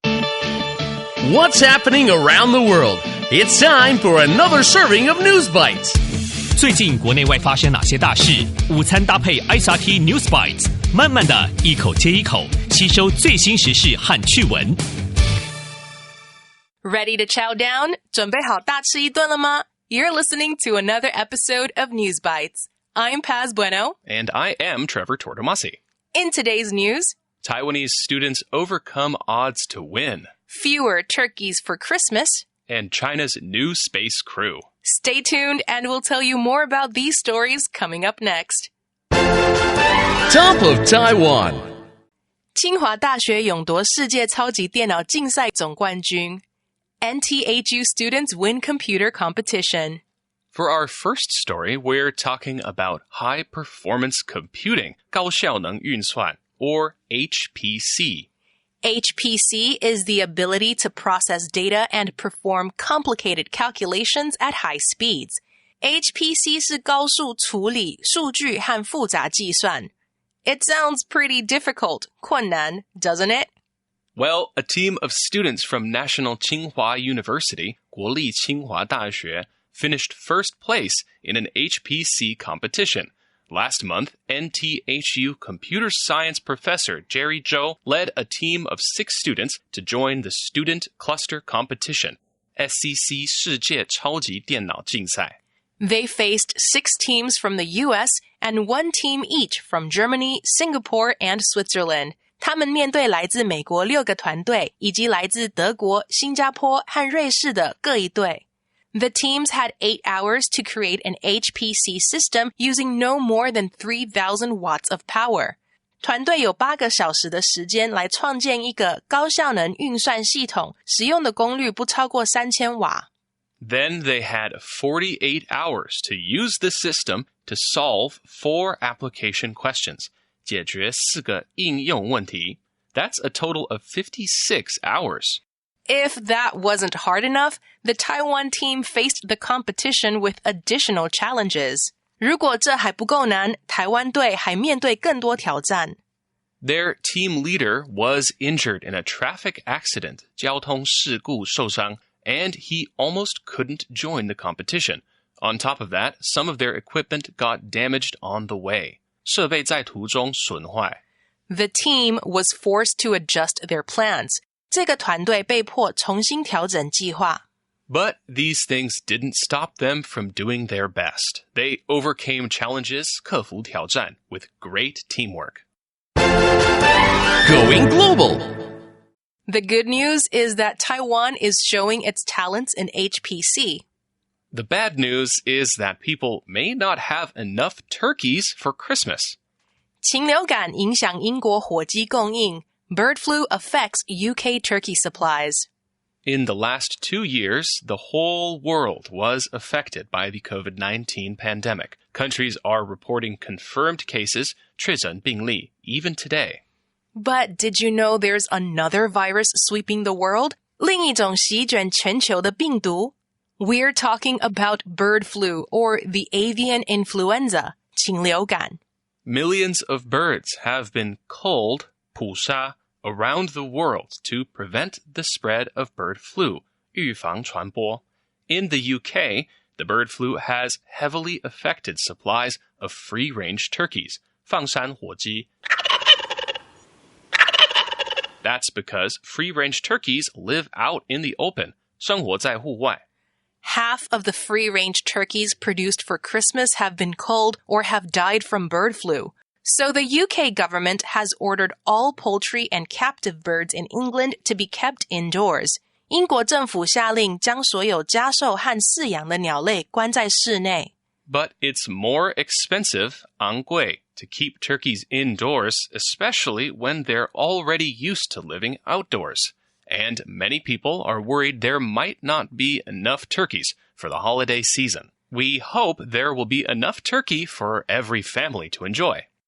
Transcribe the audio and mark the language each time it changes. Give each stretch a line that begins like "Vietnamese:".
English: What's happening around the world? It's time for another serving of News Bites.
Chinese: 最近国内外发生哪些大事？午餐搭配 ICT News Bites， 慢慢的一口接一口吸收最新时事和趣闻。
English: Ready to chow down?
Chinese: 准备好大吃一顿了吗？
English: You're listening to another episode of News Bites. I'm Paz Bueno. And I am Trevor Tortomasi. In today's news, Taiwanese students overcome odds to win. Fewer turkeys for Christmas. And China's new space crew. Stay tuned and we'll tell you more about these stories coming up next. Top of Taiwan.
Chinese: 清华大学勇夺世界超级电脑竞赛总冠军。
English: NTHU students win computer competition. For our first story, we're talking about high-performance computing,
Chinese: 高效能运算,
English: or HPC. HPC is the ability to process data and perform complicated calculations at high speeds.
Chinese: HPC 是高速处理数据和复杂计算。
English: It sounds pretty difficult, 困难, doesn't it? Well, a team of students from National Tsinghua University, 国立清华大学, finished first place in an HPC competition. Last month, NTHU computer science professor Jerry Zhou led a team of 6 students to join the Student Cluster Competition, SCC
Chinese: 世界超级电脑竞赛.
English: They faced 6 teams from the US and 1 team each from Germany, Singapore, and Switzerland.
Chinese: 他们面对来自美国6个团队，以及来自德国、新加坡和瑞士的各一队。
English: The teams had 8 hours to create an HPC system using no more than 3,000 watts of power.
Chinese: 团队有8个小时的时间来创建一个高效能运算系统，使用的功率不超过3000瓦。
English: Then they had 48 hours to use the system to solve 4 application questions.
Chinese: 解决4个应用问题.
English: That's a total of 56 hours. If that wasn't hard enough, the Taiwan team faced the competition with additional challenges.
Chinese: 如果这还不够难，台湾队还面对更多挑战。
English: Their team leader was injured in a traffic accident,
Chinese: 交通事故受伤,
English: and he almost couldn't join the competition. On top of that, some of their equipment got damaged on the way.
Chinese: 设备在途中损坏.
English: The team was forced to adjust their plans.
Chinese: 这个团队被迫重新调整计划。
English: But these things didn't stop them from doing their best. They overcame challenges,
Chinese: 克服挑战,
English: with great teamwork. Going global. The good news is that Taiwan is showing its talents in HPC. The bad news is that people may not have enough turkeys for Christmas.
Chinese: 禽流感影响英国火鸡供应。
English: Bird flu affects UK turkey supplies. In the last 2 years, the whole world was affected by the COVID-19 pandemic. Countries are reporting confirmed cases,
Chinese: 确诊病例,
English: even today. But did you know there's another virus sweeping the world?
Chinese: 另一种席卷全球的病毒?
English: We're talking about bird flu or the avian influenza, 禽流感. Millions of birds have been culled, 捕杀, around the world to prevent the spread of bird flu,
Chinese: 预防传播.
English: In the UK, the bird flu has heavily affected supplies of free-range turkeys,
Chinese: 放山火鸡.
English: That's because free-range turkeys live out in the open,
Chinese: 生活在户外.
English: Half of the free-range turkeys produced for Christmas have been culled or have died from bird flu. So the UK government has ordered all poultry and captive birds in England to be kept indoors.
Chinese: 英国政府下令将所有家兽和饲养的鸟类关在室内。
English: But it's more expensive, 昂贵, to keep turkeys indoors, especially when they're already used to living outdoors. And many people are worried there might not be enough turkeys for the holiday season. We hope there will be enough turkey for every family to enjoy.